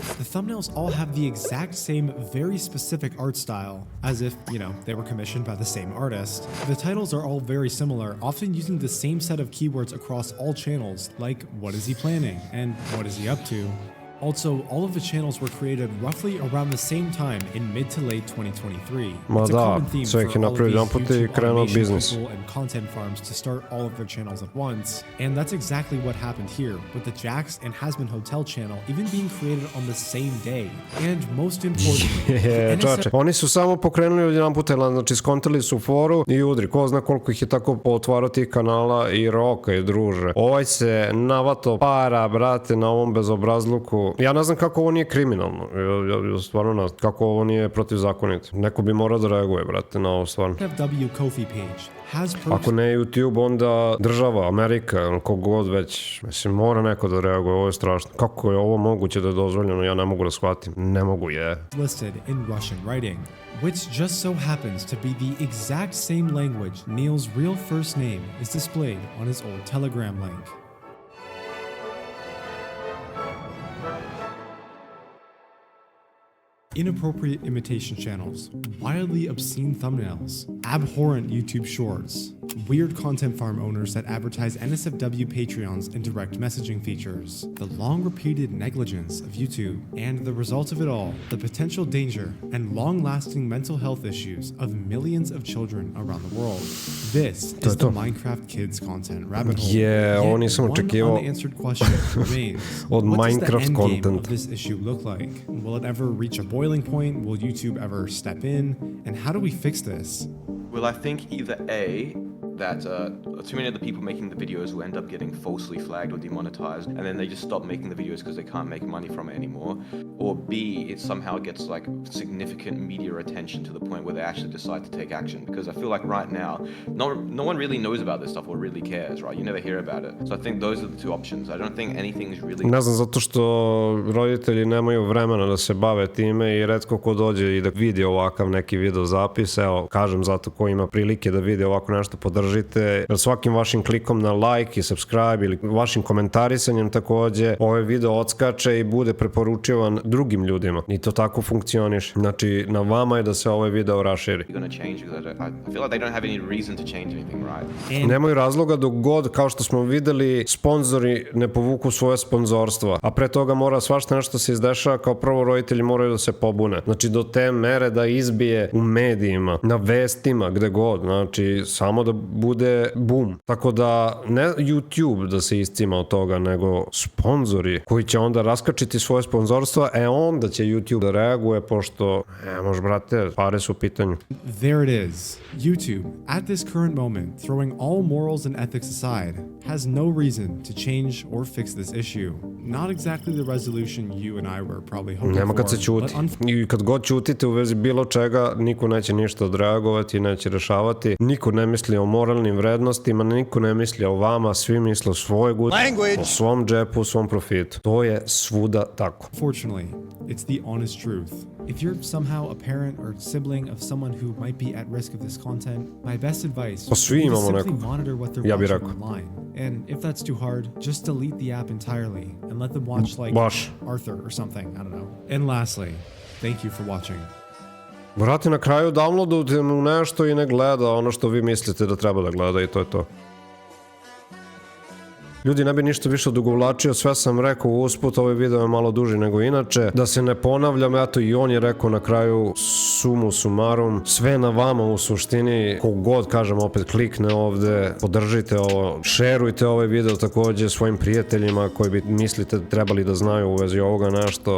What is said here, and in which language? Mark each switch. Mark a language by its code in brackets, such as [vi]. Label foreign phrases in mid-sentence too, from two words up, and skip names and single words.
[en] The thumbnails all have the exact same, very specific art style, as if, you know, they were commissioned by the same artist. The titles are all very similar, often using the same set of keywords across all channels, like what is he planning and what is he up to. Also, all of the channels were created roughly around the same time in mid to late 2023. [sr] Ma [en] It's a [sr] da, [en] common theme [sr] sve [en] for [sr] ih je [en] all of [sr] napravio [en] these [sr] jedanput i [en] YouTube [sr] krenuo [en] automation [sr] biznis. [en] people and content farms to start all of their channels at once. And that's exactly what happened here, with the Jax and Hasbin Hotel channel even being created on the same day. And most importantly, the NSF [sr] Čoveče, oni su samo pokrenuli odjedanput, znači skontali su foru i udri, ko zna koliko ih je tako potvarao tih kanala i roka i druže. Ovaj se navato para, brate, na ovom bezobrazluku. Ja ne znam kako ovo nije kriminalno, ja stvarno ne znam kako ovo nije protivzakonito. Neko bi morao da reaguje, brate, na ovo stvarno. [en] FW Ko-fi page has perks. [sr] Ako ne YouTube, onda država, Amerika, kogod već. Mislim, mora neko da reaguje, ovo je strašno. Kako je ovo moguće da je dozvoljeno, ja ne mogu da shvatim. Ne mogu, [en] listed in Russian writing, which just so happens to be the exact same language Neil's real first name is displayed on his old Telegram link. Inappropriate imitation channels, wildly obscene thumbnails, abhorrent YouTube shorts, weird content farm owners that advertise NSFW Patreons and direct messaging features, the long-repeated negligence of YouTube, and the result of it all, the potential danger and long-lasting mental health issues of millions of children around the world. This is the Minecraft Kids content rabbit hole. [sr] Je, ovo nisam [en] Yet [sr] očekivao. [en] one unanswered question remains. [sr] Od [en] What does the [sr] Minecraft [en] end game [sr] content. [en] of this issue look like? Will it ever reach a boiling point? Will YouTube ever step in? And how do we fix this? Well, I think either A, that too many of the people making the videos will end up getting falsely flagged or demonetized, and then they just stop making the videos because they can't make money from it anymore. Or B, it somehow gets like significant media attention to the point where they actually decide to take action. Because I feel like right now, no one really knows about this stuff or really cares, right? You never hear about it. So I think those are the two options. I don't think anything's really... [sr] Ne znam, zato što roditelji nemaju vremena da se bave time i retko ko dođe i da vidi ovakav neki video zapis. Evo, kažem zato ko ima prilike da vidi ovako nešto, podržite. Jer svakim vašim klikom na like i subscribe ili vašim komentarisanjem takođe ovaj video odskače i bude preporučivan drugim ljudima. I to tako funkcioniše. Znači, na vama je da se ovaj video raširi. [en] gonna change because I feel like they don't have any reason to change anything, right? [sr] Nemaju razloga dok god, kao što smo videli, sponzori ne povuku svoje sponzorstva. A pre toga mora svašta nešto se izdešava, kao prvo roditelji moraju da se pobune. Znači, do te mere da izbije u medijima, na vestima, gde god. Znači, samo da bude boom. Tako da, ne YouTube da se iscima od toga, nego sponzori koji će onda raskačiti svoje sponzorstva, onda će YouTube da reaguje, pošto, može, brate, pare su u pitanju. [en] There it is. YouTube, at this current moment, throwing all morals and ethics aside, has no reason to change or fix this issue. Not exactly the resolution you and I were probably hoping [sr] Nema [en] for. [sr] kad se ćuti. I kad god ćutite u vezi bilo čega, niko neće ništa odreagovati, neće rešavati. Niko ne misli o moralnim vrednostima, niko ne misli o vama, svi misle o svojoj guti, o svom džepu, o svom profitu. To je svuda tako. [en] Fortunately, it's the honest truth. If you're somehow a parent or sibling of someone who might be at risk of this content, my best advice [sr] Pa svi [en] is to [sr] imamo [en] simply [sr] nekog. [en] monitor what they're [sr] Ja bih [en] watching [sr] rekao. [en] online. And if that's too hard, just delete the app entirely and let them watch like [sr] Baš. [en] Arthur or something, I don't know. And lastly, thank you for watching. [sr] Brate, na kraju downloadujte mu nešto i ne gleda ono što vi mislite da treba da gleda i to je to. Ljudi, ne bi ništa više odugovlačio, sve sam rekao usput, ovaj video je malo duži nego inače. Da se ne ponavljam, eto i on je rekao na kraju [la] sumu sumarum, [sr] sve na vama u suštini, kogod, kažem opet, klikne ovde, podržite ovo, šerujte ovaj video takođe svojim prijateljima koji bi mislite trebali da znaju u vezi ovoga nešto.